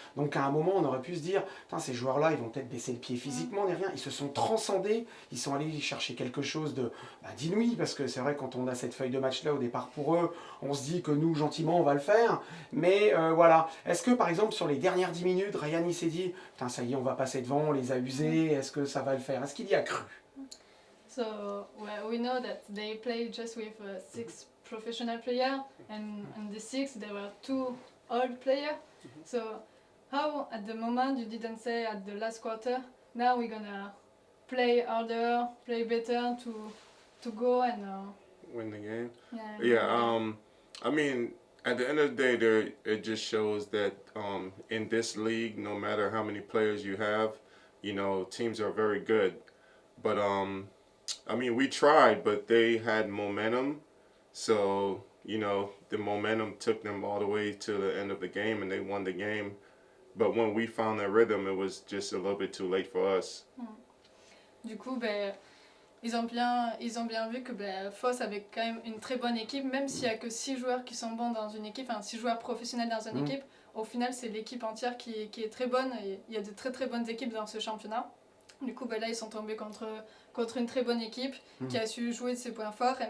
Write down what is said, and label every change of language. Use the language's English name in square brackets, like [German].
[French] Donc à un moment, on aurait pu se dire, ces joueurs-là, ils vont peut-être baisser le pied physiquement, ni rien. Ils se sont transcendés, ils sont allés chercher quelque chose d'inouï, parce que c'est vrai, quand on a cette feuille de match-là au départ pour eux, on se dit que nous, gentiment, on va le faire. Mais voilà. Est-ce que, par exemple, sur les dernières 10 minutes, Ryan, il s'est dit, ça y est, on va passer devant, on les a usés, est-ce que ça va le faire? Est-ce qu'il y a cru? [English] So we know that they play just with 6 professional players, and the 6 there were 2 old players. So how at the moment you didn't say at the last quarter, now we're gonna play harder, play better to go and win the game? Yeah. I mean, at the end of the day, it just shows that in this league, no matter how many players you have, you know, teams are very good. But I mean, we tried, but they had momentum. So, you know, the momentum took them all the way to the end of the game, and they won the game. But when we found their rhythm, it was just a little bit too late for us. [French] Du coup, ils ont bien vu que Fos avait quand même une très bonne équipe, même s'il n'y a que 6 joueurs qui sont bons dans une équipe, 6 joueurs professionnels dans une équipe. Au final, c'est l'équipe entière qui est très bonne, et il y a de très très bonnes équipes dans ce championnat. Du coup, là, ils sont tombés contre une très bonne équipe qui a su jouer de ses points forts.